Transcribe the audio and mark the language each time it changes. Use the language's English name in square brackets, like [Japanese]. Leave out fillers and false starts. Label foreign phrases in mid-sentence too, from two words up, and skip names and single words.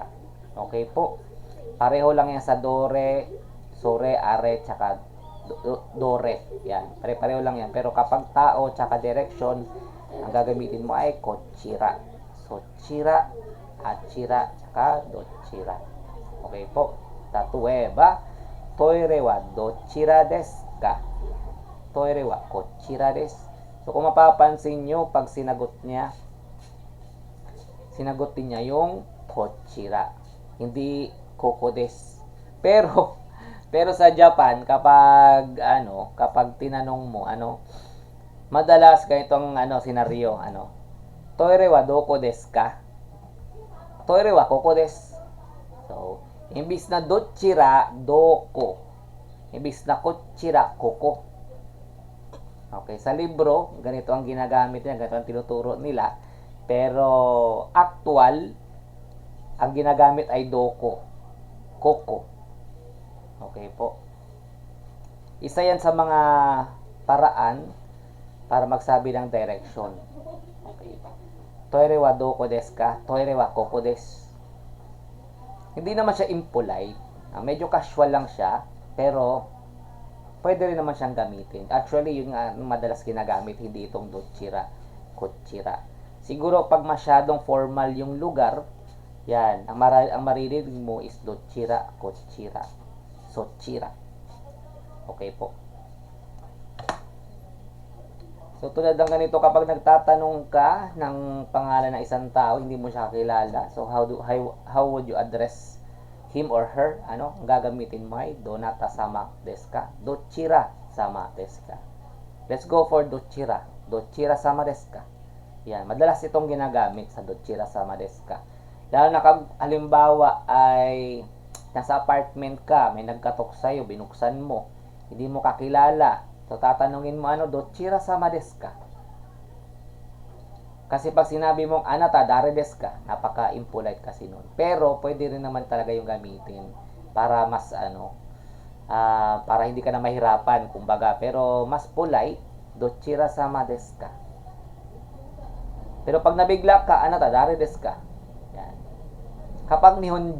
[Filipino] Okay po? Pareho lang yan sa [Japanese] dore, sore, are, [Filipino] tsaka dore. Yan. Pare-pareho lang yan. Pero kapag tao, tsaka direction, ang gagamitin mo ay [Japanese] kochira, sochira, achira, [Filipino] tsaka dochira. Okay po? Tatue ba? [Japanese] Toire wa dochira desu ka? Toire wa kochira desu. [Filipino] So, kung mapapansin nyo, pag sinagot niya yung kochira. Hindi [Japanese] koko desu. [Filipino] Pero sa Japan, kapag tinanong mo, madalas ganitong senaryo, [Japanese] toire wa doko desu ka? Toire wa koko desu. [Filipino] So, imbis na dochira, doko. Imbis na kochira, koko. Okay, sa libro, ganito ang ginagamit nila, ganito ang tinuturo nila. Pero, actual, ang ginagamit ay doko. Koko. Okay po. Isa yan sa mga paraan para magsabi ng direction. [Japanese] Okay. Toire wa doko desu ka? Toire wa koko desu. [Filipino] Hindi naman siya impolite. Medyo casual lang siya, pero pwede rin naman siyang gamitin. Actually, yung madalas ginagamit, hindi itong [Japanese] dochira, kochira. [Filipino] Siguro pag masyadong formal yung lugar, yan, ang maririnig mo is [Japanese] dochira, kochira, [Filipino] sochira. Okay po. So, tulad ng ganito, kapag nagtatanong ka ng pangalan ng isang tao, hindi mo siya kilala. [English] So, how would you address him or her? [Filipino] Ang gagamitin mo ay [Japanese] donata sama desu ka? Dochira sama desu ka? [English] Let's go for [Japanese] dochira. Dochira sama desu ka? [Filipino] Yan, madalas itong ginagamit sa [Japanese] dochira sama desu ka. [Filipino] Lalo na halimbawa ay nasa apartment ka, may nagkatok sa'yo, binuksan mo, hindi mo kakilala. [Japanese] So, [Filipino] tatanungin mo, [Japanese] dochira sama desu ka? [Filipino] Kasi pag sinabi mong [Japanese] anata, dare desu ka? [Filipino] Napaka-impolite kasi nun. Pero, pwede rin naman talaga yung gamitin para mas, para hindi ka na mahirapan, kumbaga. Pero, mas polite, [Japanese] dochira sama desu ka? [Filipino] Pero, pag nabigla ka, [Japanese] anata, dare desu ka? Yan.